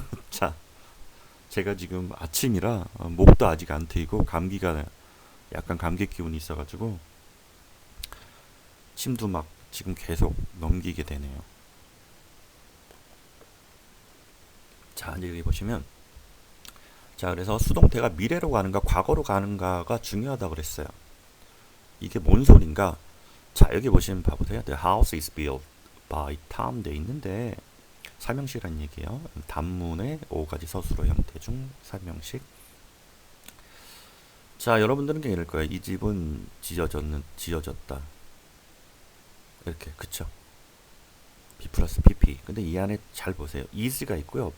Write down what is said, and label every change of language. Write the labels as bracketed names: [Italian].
[Korean] 자, 제가 지금 아침이라 목도 아직 안 트이고 감기가 약간 감기 기운이 있어가지고 침도 막 지금 계속 넘기게 되네요. 자, 이제 여기 보시면 자, 그래서 수동태가 미래로 가는가 과거로 가는가가 중요하다고 그랬어요. 이게 뭔 소린가? 자, 여기 보시면 봐보세요. [English] The house is built by Tom [Korean] 돼 있는데 삼형식이란 얘기예요. 단문의 5가지 서술어 형태 중 삼형식. 자, 여러분들은 그냥 이럴 거예요. 이 집은 지어졌다. 이렇게, 그쵸? B 플러스 PP. 근데 이 안에 잘 보세요. is가 있고요.